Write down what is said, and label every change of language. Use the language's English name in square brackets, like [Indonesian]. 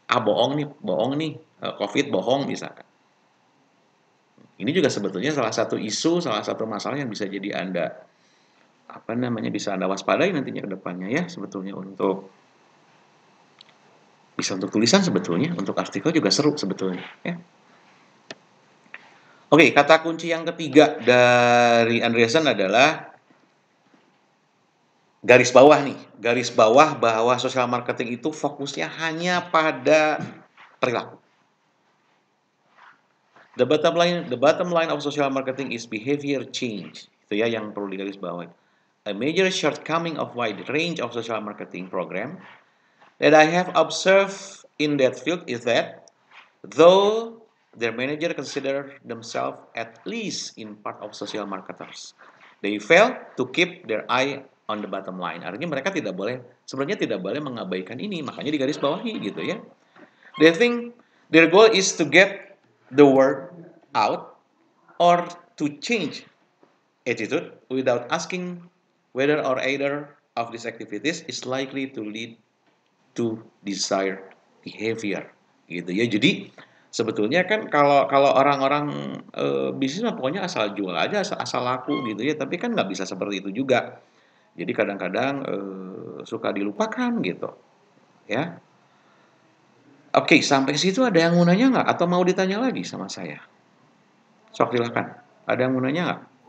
[Indonesian] bohong nih, COVID bohong misalkan. Ini juga sebetulnya salah satu isu, salah satu masalah yang bisa jadi Anda bisa Anda waspadai nantinya ke depannya ya, sebetulnya bisa untuk tulisan sebetulnya, untuk artikel juga seru sebetulnya ya. Oke, kata kunci yang ketiga dari Andreessen adalah garis bawah bahwa social marketing itu fokusnya hanya pada perilaku. [English] The bottom line of social marketing is behavior change. [Indonesian] Itu ya yang perlu digarisbawahi. [English] A major shortcoming of wide range of social marketing program that I have observed in that field is that though their manager consider themselves at least in part of social marketers, they fail to keep their eye on the bottom line. [Indonesian] Artinya mereka sebenarnya tidak boleh mengabaikan ini, makanya digarisbawahi gitu ya. [English] They think their goal is to get the word out or to change attitude without asking whether or either of these activities is likely to lead to desired behavior gitu ya. [Indonesian] Jadi sebetulnya kan kalau orang-orang bisnis mah pokoknya asal jual aja, asal laku gitu ya, tapi kan nggak bisa seperti itu juga. Jadi kadang-kadang suka dilupakan gitu ya. Oke, sampai situ ada yang mau nanya nggak? Atau mau ditanya lagi sama saya? Sok silakan. Ada yang mau nanya nggak?